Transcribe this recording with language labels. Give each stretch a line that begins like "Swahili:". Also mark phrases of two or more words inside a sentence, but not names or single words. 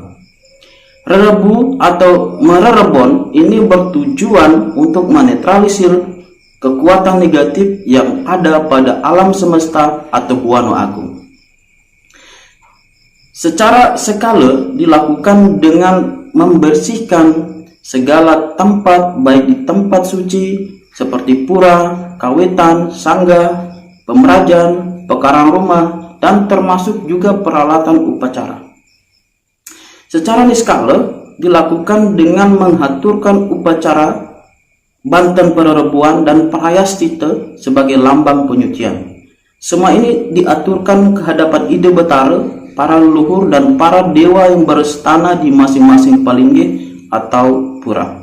Indonesian: Rerebu atau mererebon ini bertujuan untuk menetralisir kekuatan negatif yang ada pada alam semesta atau Buana Agung. Secara skala dilakukan dengan membersihkan segala tempat, baik di tempat suci seperti pura, kawetan, sangga, pemerajan, pekarang rumah, dan termasuk juga peralatan upacara. Secara niskala dilakukan dengan menghaturkan upacara Banten Pererebuan dan Prayastita sebagai lambang penyucian. Semua ini diaturkan ke hadapan Ide Betara, para leluhur dan para dewa yang berstana di masing-masing palinggi atau pura.